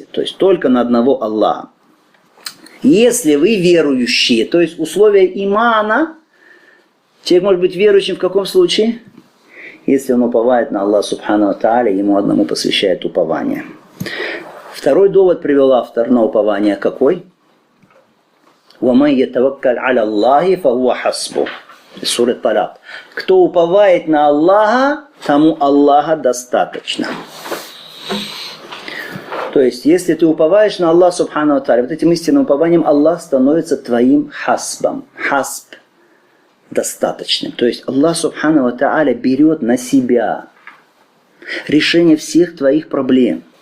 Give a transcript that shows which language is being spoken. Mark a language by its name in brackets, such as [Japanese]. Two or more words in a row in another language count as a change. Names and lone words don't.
[Russian] То есть только на одного Аллаха. Если вы верующие, то есть условие имана, человек может быть верующим в каком случае? Если он уповает на [Arabic] الله سبحانه وتعالى, [Russian] ему одному посвящает упование. Второй довод привел автор на упование какой? [Arabic] وَمَنْ يَتَوَكَّلْ عَلَى اللَّهِ فَهُوَ حَسْبُهُ. [Russian] Сура Талак. Кто уповает на Аллаха, тому Аллаха достаточно. То есть, если ты уповаешь на [Arabic] الله سبحانه وتعالى, [Russian] вот этим истинным упованием Аллах становится твоим хасбом. Хасб достаточным. То есть, [Arabic] الله سبحانه وتعالى [Russian] берет на себя решение всех твоих проблем.